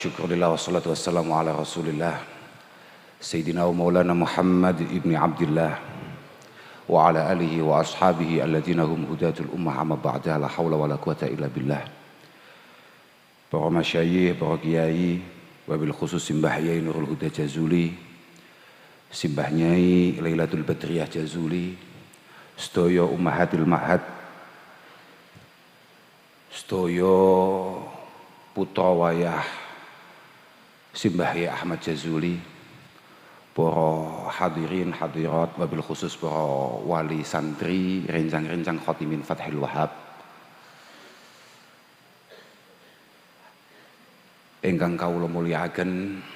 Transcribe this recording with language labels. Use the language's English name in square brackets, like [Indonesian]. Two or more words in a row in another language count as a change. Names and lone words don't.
[Arabic] شكرا لله والصلاة والسلام على رسول الله سيدنا ومولانا محمد ابن عبد الله وعلى آله وأصحابه الذين هم هداة الأمة أما بعد لا حول ولا قوة إلا بالله. [Javanese] Para masyayikh, para kiai, [Arabic] وبالخصوص [Javanese] Simbah Yai Nurul Huda Jazuli, Simbah Nyai Lailatul Badriyah Jazuli, sedaya [Arabic] أمهات المعهد, [Javanese] sedaya putra wayah Simbah Yai Ahmad Jazuli, para hadirin hadirat, [Arabic] وبالخصوص [Javanese] para wali santri, rencang-rencang khotimin Fathil Wahab, ingkang kawula mulyakaken.